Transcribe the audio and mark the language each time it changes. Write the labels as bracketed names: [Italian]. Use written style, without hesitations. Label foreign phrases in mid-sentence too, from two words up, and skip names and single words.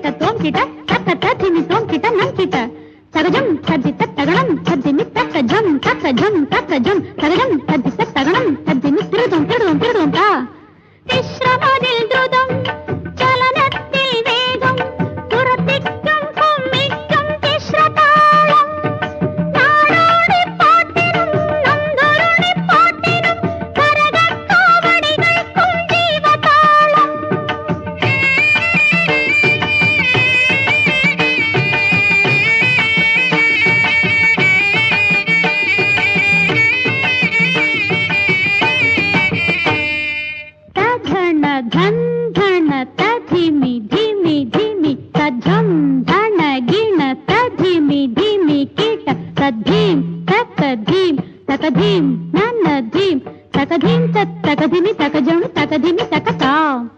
[Malayalam] तोम किट तक तधिमि तोम किट नम किट तगजम तद्दित तगणम तद्दिमि तकजम तकजम तकजम तगजम तद्दित तगणम तद्दिमि तिरुदम तिरुदम तिरुदम ता വിശ്രമത്തിൽ ദ്രുതം ചലനത്തിൽ വേഗം പുറത്തിക്കം കുമ്മിക്കം തിശ്രതാളം നാടോടി പാട്ടിനും നന്ദരുണി പാട്ടിനും കരകക്കാവടികൾക്കും ജീവതാളം तधण धन धण तधिमि धिमि धिमि तझम धण गिण तधिमि धिमि कीट तद्धीम तकधीम तकधीम ननधीम तकधीम तकधिमि तकजम तकधिमि तकतां